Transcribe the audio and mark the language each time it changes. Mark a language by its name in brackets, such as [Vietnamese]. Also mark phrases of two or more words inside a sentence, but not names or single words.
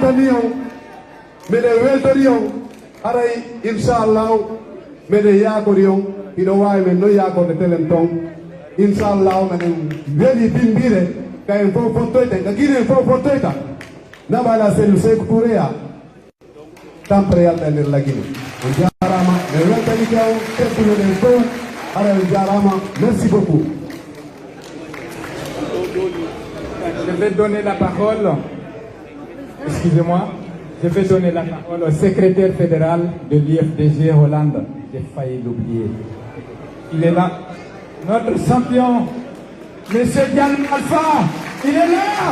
[Fula] weltori on haray inchallahu meɗen yakori on hiɗo wawi men noon yakorde telen ton inchallahu meɗen weeli bimbire kayen fof fottoyta ka guinen fof fottoyta naɓala sellu Sékou Touréya tampere yalɗa nder lagine on jarama men weltanike on teddunoɗen fof ara on jarama [French] merci beaucoup. Je vais donner la parole, excusez-moi, je vais donner la parole au secrétaire fédéral de l'IFDG Hollande. J'ai failli l'oublier. Il est là. Notre champion, Monsieur Diallo Alpha, il est là.